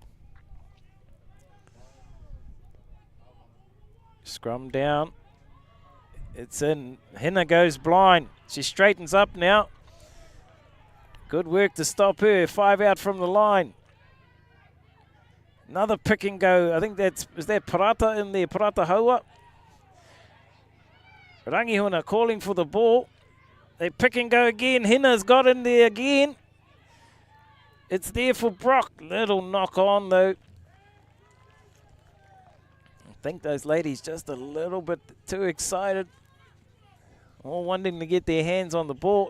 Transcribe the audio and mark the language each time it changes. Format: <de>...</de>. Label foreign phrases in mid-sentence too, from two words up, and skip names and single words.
<en>Scrum down. It's in. Hina goes blind. She straightens up now. Good work to stop her. 5 out from the line. Another pick and go. I think that's, is that Parata in there? Parata Haua. Rangihuna calling for the ball. They pick and go again. Hina's got in there again. It's there for Brock. Little knock on though. think those ladies just a little bit too excited. All wanting to get their hands on the ball.</en>